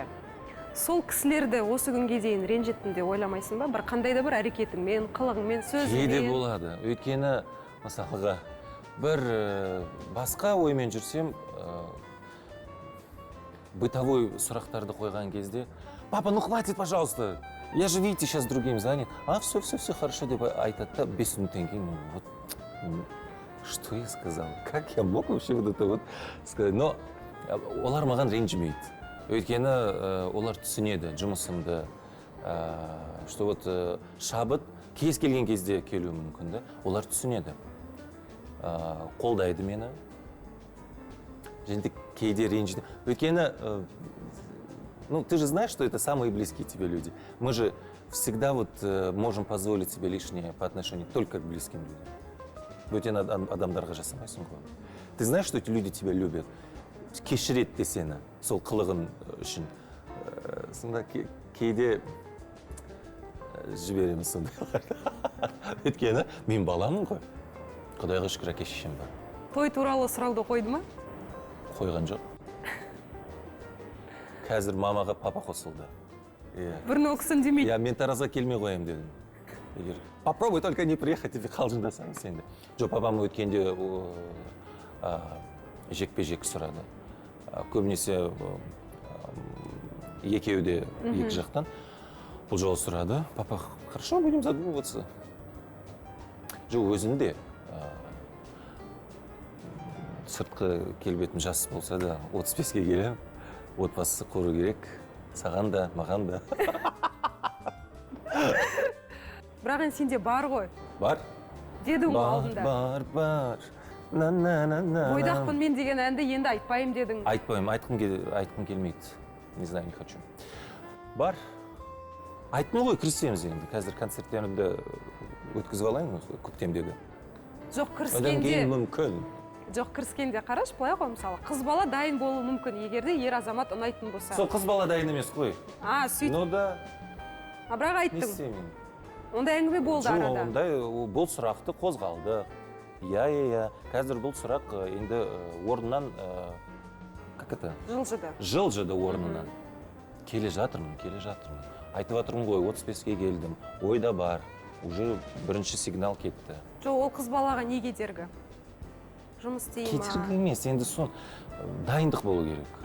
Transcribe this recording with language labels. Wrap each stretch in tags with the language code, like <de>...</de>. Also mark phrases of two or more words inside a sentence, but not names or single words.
<kk>Сол кісілерді осы күнге дейін ренжеттім деп ойламайсың ба? Бір қандай да бір әрекетіңмен, қылығыңмен, сөзіңмен. Кейде болады. Өйткені, мысалға, бір басқа оймен жүрсем, бытовой сұрақтарды қойған кезде,</kk> <ru>папа, ну хватит, пожалуйста, я же, видите, сейчас другим занят. А, все хорошо,</ru> <kk>деп айтады да, 5 минуттен кейін,</kk> <ru>вот, что я сказал? Как я мог вообще вот это вот сказать?</ru> <kk>Но олар маған ренжімейді. Өйткені олар түсінеді жұмысымды,</kk> <ru>что вот</ru> <kk>шабыт кез келген кезде келуі мүмкін да. Олар түсінеді. Қолдайды мені. Және кейде ренжиді. Өйткені,</kk> <ru>ну, ты же знаешь, что это самые близкие тебе люди. Мы же всегда вот можем позволить себе лишнее по отношению только к близким людям.</ru> <kk>Бөтен адамдарға жасамайсың ғой.</kk> <ru>Ты знаешь, что эти люди тебя любят?</ru> <kk>Кешіреді де сені, сол қылығын үшін. Сонда кейде жібереміз сондайларды. Өйткені мен баламын ғой. Құдайға шүкір әке шешем бар. Той туралы сұрауды қойды ма? Қойған жоқ. Қазір мамаға папа қосылды. Бірін оқысын демейді. Я мен таразға келмей қоям дедім. Егер</kk> <ru>попробуй только не приехать</ru> <kk>деп қалжыңдасаң сенде. Жоқ, папам өткенде жекпе-жек сұрады. Көбінесе екеуі де екі жақтан. Бұл жолы сұрады.</kk> <ru>Папа, хорошо, будем задумываться.</ru> <kk>Жоқ, өзінде сыртқы келбетім жас болса да 35-ке келем. Отбасы құру керек. Саған да, маған да. Бірақ енді сенде бар ғой. Бар? Дедің ғой алдында. Бар. Бойдақпын мен деген әнді енді айтпайым дедің. Айтпайым, айтқым келмейді.</kk> <ru>Не знаю, не хочу.</ru> <kk>Бар. Айттым ғой, кірісеміз енді. Қазір концерттерімді өткізіп алайын көктемдегі. Жоқ, Одан кіріскенде. кейін мүмкін. Жоқ, кіріскенде қараш, былай ғой, мысалы, қыз бала дайын болуы мүмкін, егерде ер азамат ұнайтын болса. Сол қыз бала дайын емес қой. Сөйтіп.</kk> <ru>Ну да.</ru> <kk>бірақ не айттың, істеймін? ондай әңгіме болды Жоқ, арада. ондай бұл сұрақты қозғалды. Иә. Қазір бұл сұрақ енді орнынан,</kk> <ru>как это?</ru> <kk>Жылжыды орнынан. Келе жатырмын. Айтып жатырмын ғой, 35-ке келдім. Ойда бар. Уже бірінші сигнал кетті. Жоқ, ол қыз балаға не кедергі? Жұмыс істей ма? Кедергі емес, енді сон дайындық болу керек.</kk>